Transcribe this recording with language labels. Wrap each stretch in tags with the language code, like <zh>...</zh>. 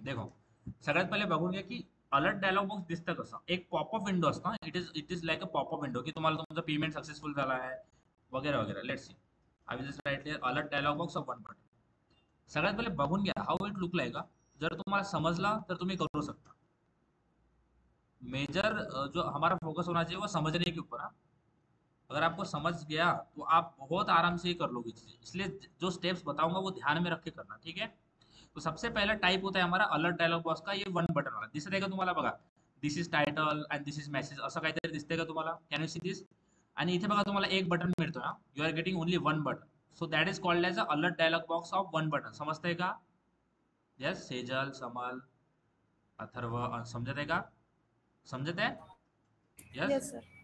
<mr>देखो, सगळ्यात पहिले बघून घ्या की अलर्ट डायलॉग बॉक्स दिसतं कसं. एक पॉपअप विंडो असतं.</mr> <en>it is like a popup window,</en> <mr>की तुम्हाला तुमचं पेमेंट सक्सेसफुल झाला आहे वगैरे वगैरे.</mr> <en>Let's see, I will just write here alert dialog box of 1 button.</en> <mr>सगळ्यात पहिले बघून घ्या</mr> <en>How it look like.</en> <mr>जर तुम्हाला समजला तर तुम्ही करू शकता.</mr> <hi>मेजर जो हमारा फोकस होना चाहिए वो समझने के ऊपर. अगर आपको समझ गया तो आप बहुत आराम से कर लोगे. इसलिए जो स्टेप्स बताऊंगा वो ध्यान में रख के करना. ठीक है, तो सबसे पहला टाइप होता है हमारा अलर्ट डायलॉग बॉक्स का, ये 1 बटन वाला.</hi> <mr>दिसतंय का तुम्हाला? बघा,</mr> <en>this is title and this is message,</en> <mr>असं काहीतरी दिसतंय का तुम्हाला?</mr> <en>Can you see this?</en> <mr>आणि इथे बघा तुम्हाला एक बटन मिळतो ना,</mr> <en>You are getting only 1 button. So that is called as a alert dialog box of 1 button.</en> <mr>समजतंय का? यस, सेजल, समल, अथर्व, समजत आहे का? समजत आहे? Yes sir.</mr>